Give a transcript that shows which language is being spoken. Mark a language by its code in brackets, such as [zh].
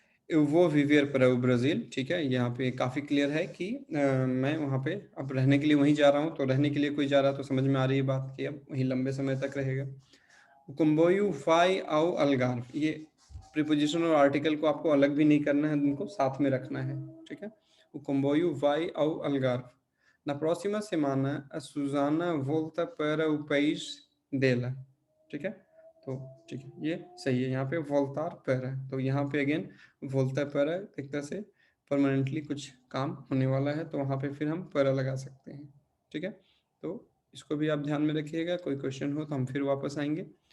[hi] वो विवियर para o Brazil, ठीक है? यहाँ पे काफ़ी क्लियर है कि मैं वहाँ पे अब रहने के लिए वहीं जा रहा हूँ, तो रहने के लिए कोई जा रहा है तो समझ में आ रही है बात कि अब वहीं लंबे समय तक रहेगा। [pt] comboio vai ao Algarve, [hi] ये प्रीपोजिशन और आर्टिकल को आपको अलग भी नहीं करना है, उनको साथ में रखना है, ठीक है? [pt] O comboio vai ao Algarve। Na próxima semana, a Susana volta para o país dela, [hi] ठीक है? तो ठीक है, ये सही है। यहाँ पे voltar para, तो यहाँ पे अगेन [pt] volta para [hi] एक तरह से परमानेंटली कुछ काम होने वाला है, तो वहाँ पे फिर हम para लगा सकते हैं, ठीक है? तो इसको भी आप ध्यान में रखिएगा, कोई क्वेश्चन हो तो हम फिर वापस आएंगे।